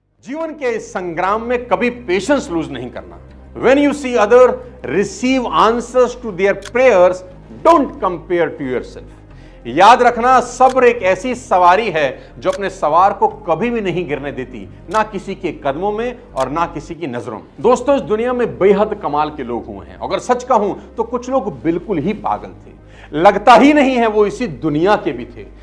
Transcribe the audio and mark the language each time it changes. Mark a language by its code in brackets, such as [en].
[hi] जीवन के इस संग्राम में कभी पेशेंस लूज नहीं करना। [en] When you see other receive answers to their prayers, don't compare to yourself. [hi] याद रखना, सब्र एक ऐसी सवारी है जो अपने सवार को कभी भी नहीं गिरने देती, ना किसी के कदमों में और ना किसी की नजरों में। दोस्तों, इस दुनिया में बेहद कमाल के लोग हुए हैं। अगर सच कहूं तो कुछ लोग बिल्कुल ही पागल थे, लगता ही नहीं है वो इसी दुनिया के भी थे।